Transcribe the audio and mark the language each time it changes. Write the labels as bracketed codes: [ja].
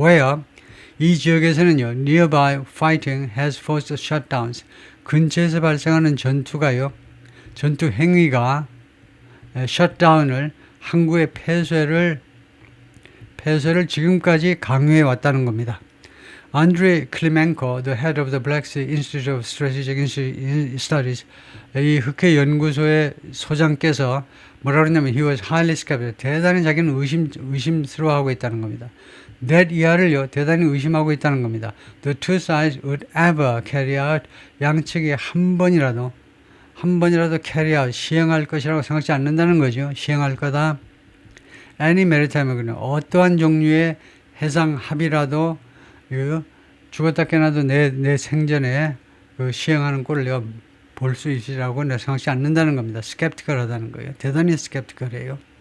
[en] Where [ko] 이 지역에서는요, [en] nearby fighting has forced shutdowns. [ko] 근처에서 발생하는 전투 행위가 shutdown을 항구의 폐쇄를 지금까지 강요해 왔다는 겁니다. [en] Andrei Klimenko, the head of the Black Sea Institute of Strategic Studies, [ko] 이 흑해 연구소의 소장께서 뭐라 그러냐면 [en] he was highly skeptical. [ko] 대단히 자기는 의심스러워하고 있다는 겁니다. that 이하를요 대단히 의심하고 있다는 겁니다. [en] The two sides would ever carry out, [ko] 양측이 한 번이라도 [en] carry out, [ko] 시행할 것이라고 생각지 않는다는 거죠. 시행할 거다. [en] Any maritime agreement, [ko] 어떠한 종류의 해상 합의라도 죽었다 깨나도 내 생전에 시행하는 꼴을 내가 볼 수 있으라고 내가 생각지 않는다는 겁니다. skeptical하다는 거예요. 대단히 skeptical해요.